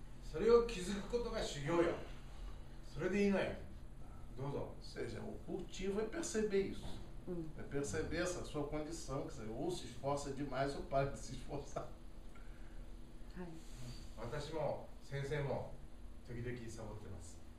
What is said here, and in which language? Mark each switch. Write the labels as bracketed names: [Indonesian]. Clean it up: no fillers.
[Japanese] それを気づくことが修行よ。それでいいのよ。どうぞ。 [Portuguese] Ou seja, o cultivo é perceber isso. É perceber essa sua condição, que você ou se esforça demais ou para de se esforçar. [Japanese] 私も先生も時々サボってます。